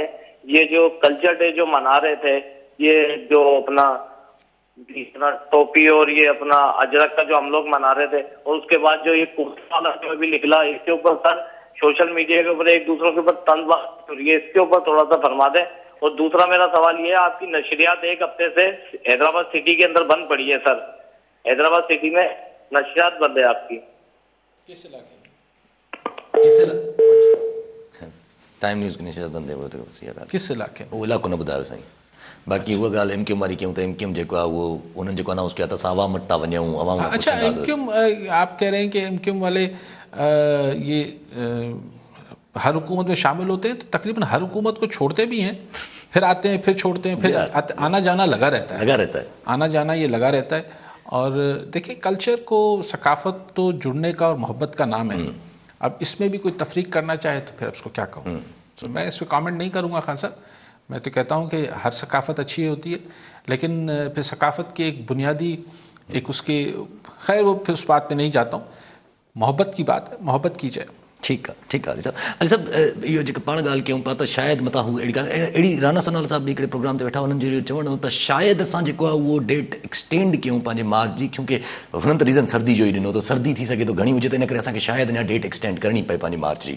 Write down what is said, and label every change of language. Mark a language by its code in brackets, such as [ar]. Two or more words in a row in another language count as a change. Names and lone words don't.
[ur] یہ جو [en] culture day [ur] جو منا رہے تھے، یہ جو اپنا ٹوپی اور یہ اپنا اجرک کا جو ہم لوگ منا رہے تھے، اور اس کے بعد جو یہ کرتا والا جو بھی نکلا، اس کے اوپر سر [en] social media [ur] کے اوپر ایک دوسروں کے اوپر طنزبازی ہو رہی ہے، اس کے اوپر تھوڑا سا فرما دیں. اور دوسرا میرا سوال یہ ہے، آپ کی نشریات ایک ہفتے سے حیدرآباد سٹی کے اندر بند پڑی ہے سر، حیدرآباد سٹی میں نشریات بند ہے آپ کی. کس علاقے ٹائم نیوز کی نشریات بند ہے، وہ تو بس [sd] اها ڳالهه. [ur] کس علاقے میں? [sd] اهو علائقو نه ٻڌايو سائين. باقي اها ڳالهه MQM واري ڪيون ته MQM جيڪو آهي اهو انهن جيڪو اناؤنس ڪيا ته اسان عوام وٽ ٿا وڃون، عوام کان [ur] اچھا, [sd] پڇنداسين. [ur] MQM آپ کہہ رہے ہیں کہ MQM والے یہ ہر حکومت میں شامل ہوتے ہیں، تو تقریباً ہر حکومت کو چھوڑتے بھی ہیں، پھر آتے ہیں، پھر چھوڑتے ہیں، پھر آنا جانا لگا رہتا ہے، آنا جانا یہ لگا رہتا ہے. اور دیکھیے، کلچر کو، ثقافت تو جڑنے کا اور محبت کا نام ہے. اب اس میں بھی کوئی تفریق کرنا چاہے تو پھر اس کو کیا کہوں. تو میں اس پر کمنٹ نہیں کروں گا خان صاحب۔ میں تو کہتا ہوں کہ ہر ثقافت اچھی ہوتی ہے، لیکن پھر ثقافت کے ایک بنیادی ایک اس کے، خیر وہ پھر اس بات پہ نہیں جاتا ہوں. محبت کی بات ہے، محبت کی جائے. [sd] ٺيڪ آهي علي صاحب، اهو جيڪو پاڻ ڳالهه ڪيون پيا ته شايد مٿان هو اهڙي ڳالهه، اهڙي رانا سناولا صاحب به هڪڙي پروگرام تي ويٺا، هنن جو چوڻ ته شايد اسان جيڪو آهي اهو [en] date extend [sd] ڪيون پنهنجي مارچ جي، ڪيونڪه هنن ته ريزن سردي جو ئي ڏنو، ته سردي ٿي سگهي ٿو گهڻي هجي، ته ان ڪري اسان کي شايد اڃا [en] date extend [sd] ڪرڻي پئي پنهنجي مارچ جي.